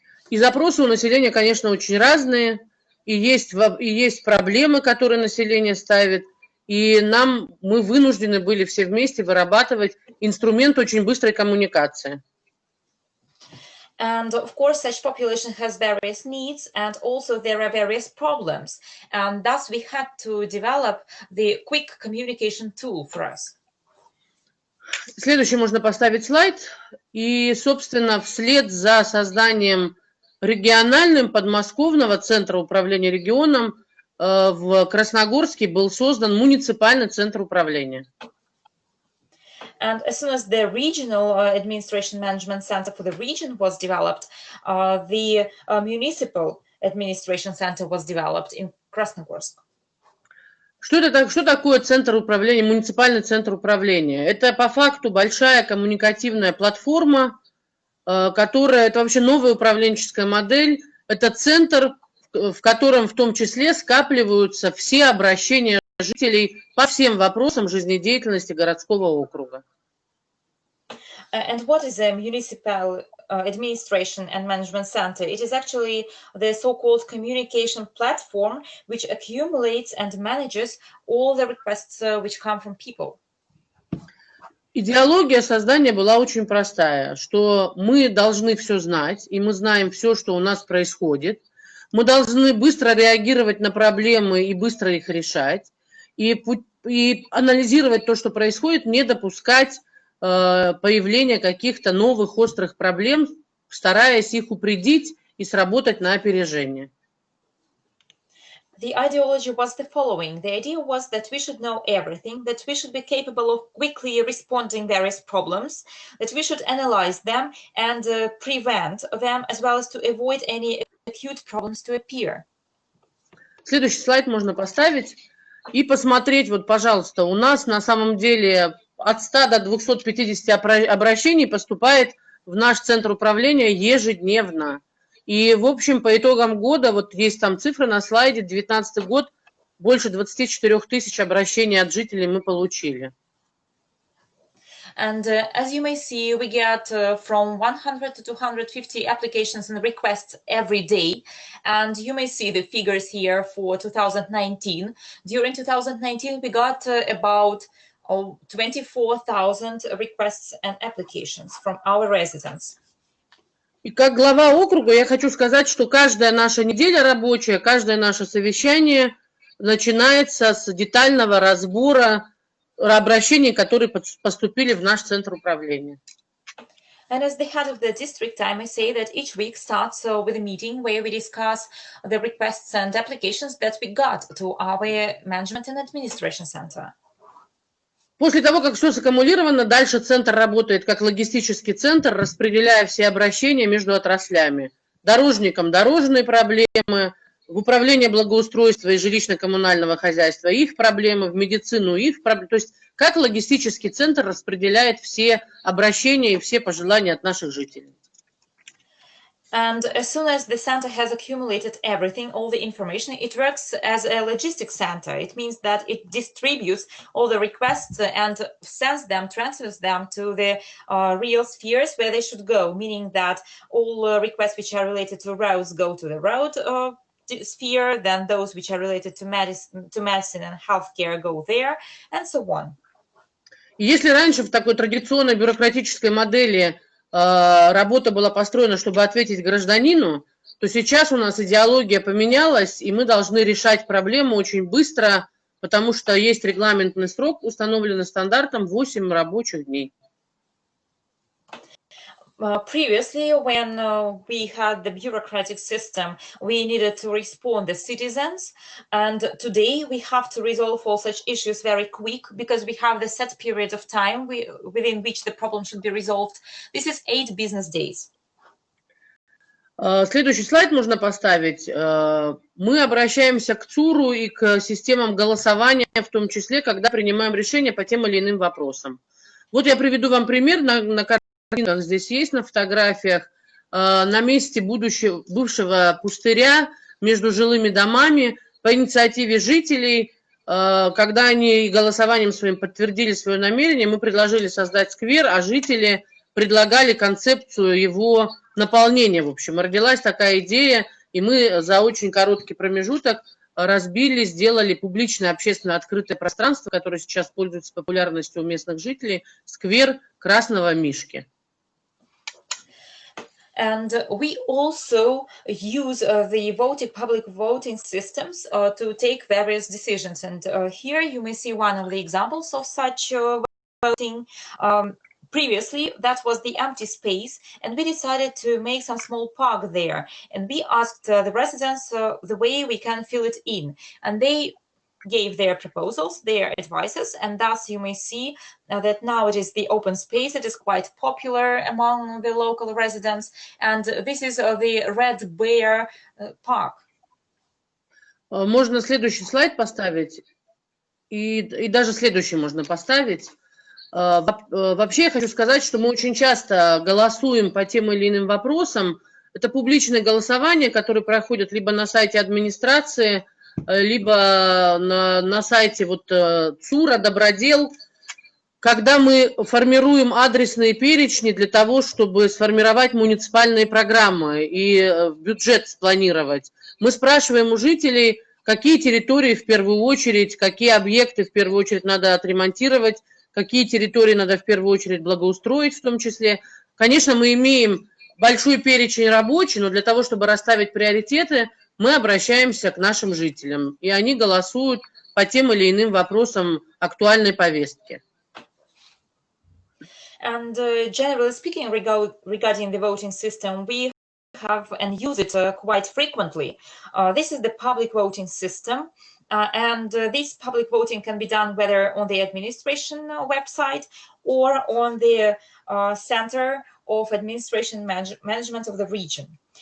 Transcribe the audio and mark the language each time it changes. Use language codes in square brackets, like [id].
[ru] И запросы у населения, конечно, очень разные, и есть проблемы, которые население ставит, и мы вынуждены были все вместе вырабатывать инструмент очень быстрой коммуникации. [en] And of course, such population has various needs, and also there are various problems. And thus we had to develop the quick communication tool for us. [ru] Следующий можно поставить слайд. И, собственно, вслед за созданием региональным подмосковного центра управления регионом в Красногорске был создан муниципальный центр управления. [en] And as soon as the regional administration management center for the region was developed, the municipal administration center was developed in Красногорск. [ru] Что такое центр управления, муниципальный центр управления? Это по факту большая коммуникативная платформа, которая, это вообще новая управленческая модель, это центр, в котором в том числе скапливаются все обращения жителей по всем вопросам жизнедеятельности городского округа. [en] And what is a municipal administration and management center? It is actually the so-called communication platform which accumulates and manages all the requests which come from people. [ru] Идеология создания была очень простая, что мы должны все знать, и мы знаем все, что у нас происходит. Мы должны быстро реагировать на проблемы и быстро их решать. И анализировать то, что происходит, не допускать появления каких-то новых острых проблем, стараясь их упредить и сработать на опережение. [en] The ideology was the following. The idea was that we should know everything, that we should be capable of quickly responding various problems, that we should analyze them and prevent them, as well as to avoid any acute problems to appear. [ru] Следующий слайд можно поставить и посмотреть, вот, пожалуйста, у нас на самом деле от 100 до 250 обращений поступает в наш центр управления ежедневно. И, в общем, по итогам года, вот есть там цифры на слайде, 2019 год, больше 24 тысяч обращений от жителей мы получили. [en] And as you may see, we get from 100 to 250 applications and requests every day. And you may see the figures here for 2019. During 2019, we got about 24,000 requests and applications from our residents. [ru] И как глава округа я хочу сказать, что каждая наша неделя рабочая, каждое наше совещание начинается с детального разбора обращений, которые поступили в наш центр управления. [en] And as the head of the district, I may say that each week starts with a meeting where we discuss the requests and applications that we got to our management and administration center. [ru] После того, как все саккумулировано, дальше центр работает как логистический центр, распределяя все обращения между отраслями. Дорожникам дорожные проблемы, в управление благоустройства и жилищно-коммунального хозяйства их проблемы, в медицину их проблемы. То есть как логистический центр распределяет все обращения и все пожелания от наших жителей. [en] And as soon as the center has accumulated everything, all the information, it works as a logistics center. It means that it distributes all the requests and sends them, transfers them to the real spheres where they should go, meaning that all requests which are related to roads go to the road sphere, then those which are related to medicine and healthcare go there, and so on. [ru] Если раньше в такой традиционной бюрократической модели работа была построена, чтобы ответить гражданину, то сейчас у нас идеология поменялась, и мы должны решать проблему очень быстро, потому что есть регламентный срок, установленный стандартом 8 рабочих дней. [en] Previously, when we had the bureaucratic system, we needed to respond as citizens, and today we have to resolve all such issues very quick because we have the set period of time within which the problem should be resolved. This is 8 business days. [ru] Следующий слайд можно поставить. Мы обращаемся к ЦУРу и к системам голосования, в том числе, когда принимаем решения по тем или иным вопросам. Вот я приведу вам пример на картинках, здесь есть на фотографиях, на месте бывшего пустыря между жилыми домами по инициативе жителей, когда они голосованием своим подтвердили свое намерение, мы предложили создать сквер, а жители предлагали концепцию его наполнения. В общем, родилась такая идея, и мы за очень короткий промежуток разбили, сделали публичное общественное открытое пространство, которое сейчас пользуется популярностью у местных жителей, сквер Красного Мишки. [en] And we also use the public voting systems to take various decisions. And here you may see one of the examples of such voting. Previously, that was the empty space, and we decided to make some small park there. And we asked the residents the way we can fill it in. And they gave their proposals, their advices, and thus you may see that now it is the open space. It is quite popular among the local residents, and this is the Red Bear Park. [ru] Можно следующий слайд поставить, и даже следующий можно поставить. Вообще я хочу сказать, что мы очень часто голосуем по тем или иным вопросам. Это публичное голосование, которое проходит либо на сайте администрации, либо на сайте ЦУРа, Добродел, когда мы формируем адресные перечни для того, чтобы сформировать муниципальные программы и бюджет спланировать. Мы спрашиваем у жителей, какие территории в первую очередь, какие объекты в первую очередь надо отремонтировать, какие территории надо в первую очередь благоустроить в том числе. Конечно, мы имеем большой перечень рабочий, но для того, чтобы расставить приоритеты, мы обращаемся к нашим жителям, и они голосуют по тем или иным вопросам актуальной повестки. [en] And generally speaking, regarding the voting system, we have and use it quite frequently. This is the public voting system, and this public voting can be done whether on the administration website or on the Center of Administration Management of the region.